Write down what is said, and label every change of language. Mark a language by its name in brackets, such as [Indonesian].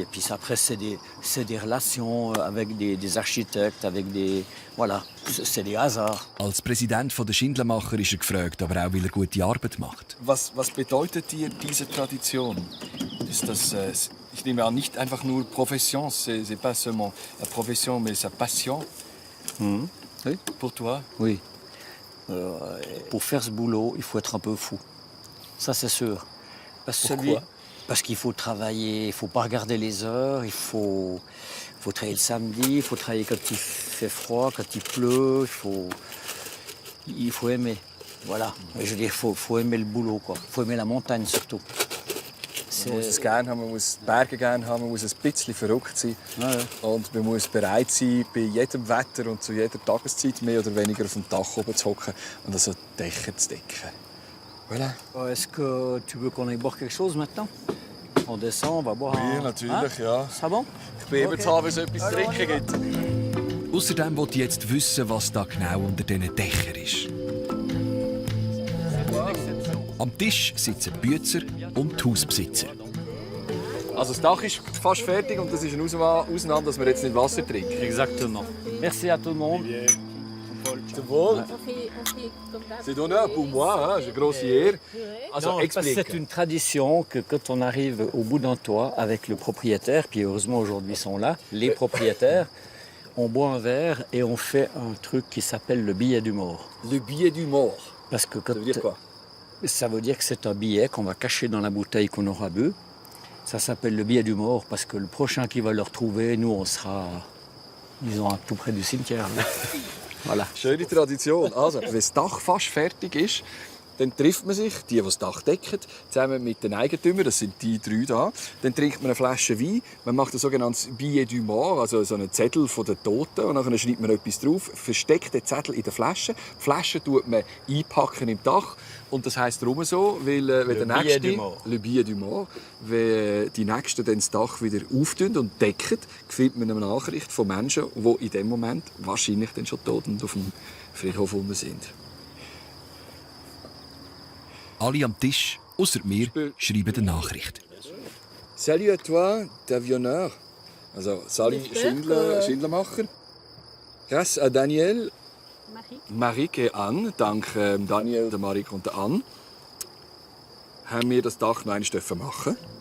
[French] Et puis après, c'est des relations avec des architectes, avec des... Voilà, c'est des hasards. [German] Als Präsident der Schindlermacher ist er gefragt, aber auch, weil er gute Arbeit macht. Was bedeutet dir diese Tradition? Ist das, ich nehme an, nicht einfach nur Profession, [French] c'est pas seulement la profession, mais sa passion? Oui. Pour toi? Oui. Pour faire ce boulot, il faut être un peu fou. Ça, c'est sûr. Pourquoi? Parce qu'il faut travailler, il ne faut pas regarder les heures, il faut travailler le samedi, il faut travailler quand il fait froid, quand il pleut, il faut aimer. Voilà. Je veux dire, il faut aimer le boulot, quoi. Il faut aimer la montagne surtout. [German] Man muss es gerne haben, man muss die Berge gerne haben, man muss ein bisschen verrückt sein. Ja, ja. Und man muss bereit sein, bei jedem Wetter und zu jeder Tageszeit mehr oder weniger auf dem Dach oben zu hocken und also die Dächer zu decken. [French] Voilà. Est-ce que tu veux qu'on aille boire quelque chose maintenant? On descend, on va boire. [German] Oui, natürlich, ja. [French] C'est bon? [German] Ich bin eben zu haben, wenn es etwas zu trinken gibt. Außerdem wollte ich jetzt wissen, was da genau unter diesen Dächern ist. Am Tisch sitzen die Bützer und die Hausbesitzer. Also das Dach ist fast fertig und das ist eine Ausnahme, dass wir jetzt nicht Wasser trinken. [French] Exactement. Merci à tout le monde. [German] Zum Wohl. [French] C'est d'honneur pour moi, j'ai une grosse hier. [German] Also [French] Non, parce que c'est une tradition que quand on arrive au bout d'un toit avec le propriétaire, puis heureusement aujourd'hui ils sont là, les propriétaires, on boit un verre et on fait un truc qui s'appelle le billet du mort. Le billet du mort. Parce que quand Ça veut dire quoi? Ça veut dire que c'est un billet qu'on va cacher dans la bouteille qu'on aura bu. Ça s'appelle le billet du mort parce que le prochain qui va le retrouver, nous, on sera, disons, tout près du cimetière. Voilà. [German] Schöne Tradition. Also, wenn das Dach fast fertig ist, dann trifft man sich, die das Dach decken, zusammen mit den Eigentümern, das sind die 3 da. Dann trinkt man eine Flasche Wein, man macht ein sogenanntes Billet du Mort, also so einen Zettel von den Toten, und dann schreibt man etwas drauf, versteckt den Zettel in der Flasche. Die Flasche tut man einpacken im Dach. Und das heisst darum so, weil der Nächste, le billet du mort, wenn die Nächsten dann das Dach wieder auftun und decken, findet man eine Nachricht von Menschen, die in dem Moment wahrscheinlich dann schon tot und auf dem Friedhof sind. Alle am Tisch, außer mir, schreiben eine Nachricht. [French] Salut à toi, Tavillonneur. [German] Also, salut Schindlermacher. [French] Grâce à Daniel, Marik et Anne, [German] dank Daniel, der Marik und der Anne, haben wir das Dach noch einmal machen.